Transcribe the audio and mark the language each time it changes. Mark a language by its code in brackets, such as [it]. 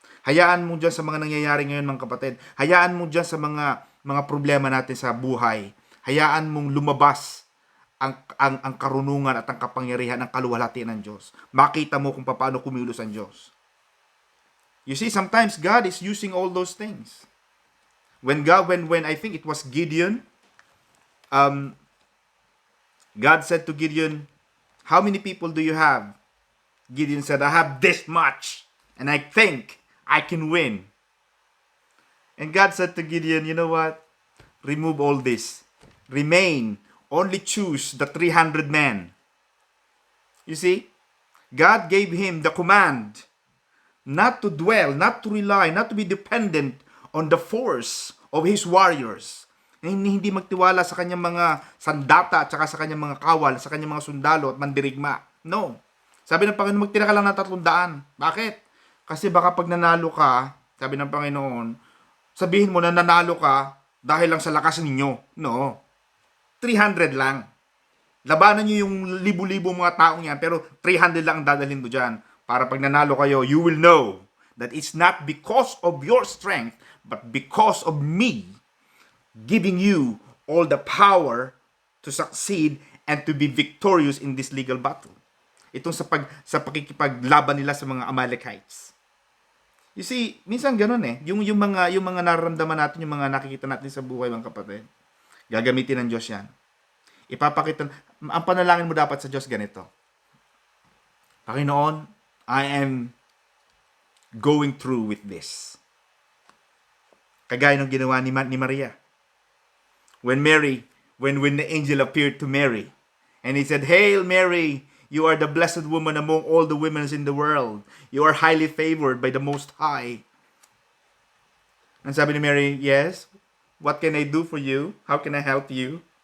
[tl] Hayaan mo diyan sa mga nangyayari ngayon, mga kapatid. Hayaan mo diyan sa mga problema natin sa buhay. Hayaan mong lumabas ang karunungan at ang kapangyarihan, ang kaluwalhatian ng Diyos. Makita mo kung paano kumilos ang Diyos. [en] You see, sometimes God is using all those things. When I think it was Gideon, God said to Gideon, how many people do you have? Gideon said, I have this much, and I think I can win. And God said to Gideon, you know what? Remove all this. Remain. Only choose the 300 men. You see? God gave him the command not to dwell, not to rely, not to be dependent on the force of his warriors. [tl] Hindi magtiwala sa kanyang mga sandata at saka sa kanyang mga kawal, sa kanyang mga sundalo at mandirigma. No. Sabi ng Panginoon, magtira ka lang ng 300. Bakit? Kasi baka pag nanalo ka, sabi ng Panginoon, sabihin mo na nanalo ka, dahil lang sa lakas ninyo. No. 300 lang. Labanan nyo yung libu-libo mga taong yan, pero 300 lang ang dadalhin mo dyan. Para pag nanalo kayo, [en] you will know that it's not because of your strength, but because of me giving you all the power to succeed and to be victorious in this legal battle. [tl] Itong sa pakikipaglaban nila sa mga Amalekites. [en] You see, [tl] minsan ganun eh. Yung mga nararamdaman natin, yung mga nakikita natin sa buhay, mga kapatid. Gagamitin ng Diyos yan. Ipapakita, ang panalangin mo dapat sa Diyos ganito. Panginoon, [en] I am going through with this. [tl] Kagaya ng ginawa ni Maria. [en] When the angel appeared to Mary, and he said, Hail Mary, you are the blessed woman among all the women in the world. You are highly favored by the Most High. [tl] And sabi ni Mary, [en] yes, what can I do for you? How can I help you?